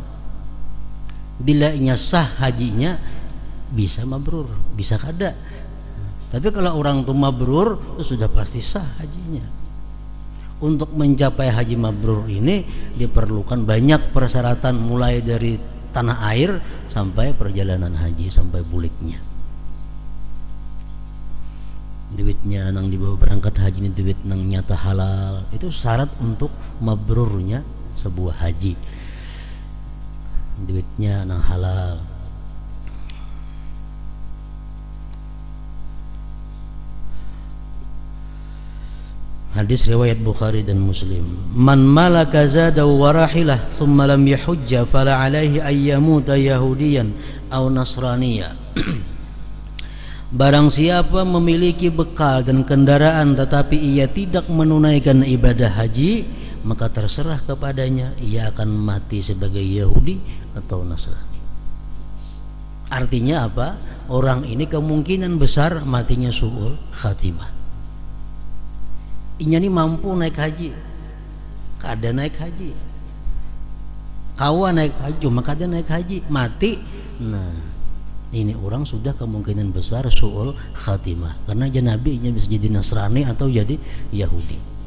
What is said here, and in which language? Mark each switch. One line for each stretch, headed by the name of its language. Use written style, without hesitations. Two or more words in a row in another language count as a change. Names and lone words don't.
Banjar: Bila inya sah hajinya, bisa mabrur, bisa kada. Tapi kalau orang tuh mabrur, itu sudah pasti sah hajinya. Untuk mencapai haji mabrur ini diperlukan banyak persyaratan, mulai dari tanah air sampai perjalanan haji, sampai buliknya. Duitnya nang dibawa berangkat haji ini duit nang nyata halal, itu syarat untuk mabrurnya sebuah haji. Duitnya nang halal. Hadis riwayat Bukhari dan Muslim.
Arabic: من ملك زاده وراحلة ثم لم يحج فلا عليه أن يموت يهوديا أو نصرانيا.
Indonesian: Barang siapa memiliki bekal dan kendaraan tetapi ia tidak menunaikan ibadah haji, maka terserah kepadanya ia akan mati sebagai Yahudi atau Nasrani.
Banjar: Artinya apa? Orang ini kemungkinan besar matinya
Arabic: سوء الخاتمة.
Banjar: Inya ini mampu naik haji, kada naik haji, kawan naik haji, cuma kada naik haji, mati. Nah, ini orang sudah kemungkinan besar
Arabic: سوء الخاتمة,
Banjar: karena nabinya bisa jadi Nasrani atau jadi Yahudi.